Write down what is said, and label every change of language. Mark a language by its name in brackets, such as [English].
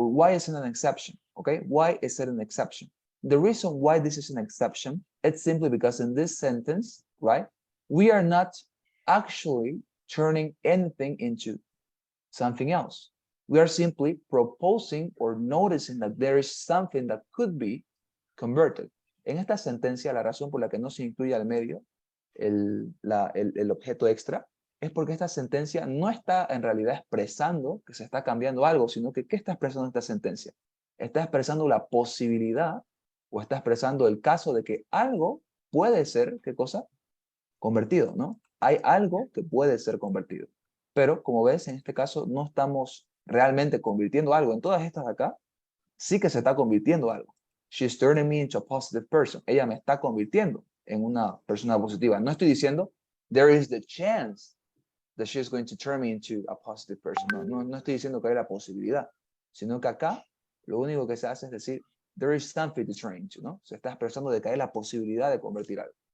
[English] Or why is it an exception? Okay, why is it an exception? The reason why this is an exception, it's simply because in this sentence, right, we are not actually turning anything into something else. We are simply proposing or noticing that there is something that could be converted. [Spanish] En esta sentencia, la razón por la que no se incluye al medio el objeto extra es porque esta sentencia no está en realidad expresando que se está cambiando algo, sino que ¿qué está expresando esta sentencia? Está expresando la posibilidad o está expresando el caso de que algo puede ser, ¿qué cosa? Convertido, ¿no? Hay algo que puede ser convertido. Pero, como ves, en este caso no estamos realmente convirtiendo algo. En todas estas de acá, sí que se está convirtiendo algo. [English] She's turning me into a positive person. [Spanish] Ella me está convirtiendo en una persona positiva. No estoy diciendo, [English] there is the chance that she's going to turn me into a positive person. [Spanish] No estoy diciendo que hay la posibilidad, sino que acá lo único que se hace es decir, [English] there is something to turn into, [Spanish] ¿no? Se está expresando de que hay la posibilidad de convertir algo.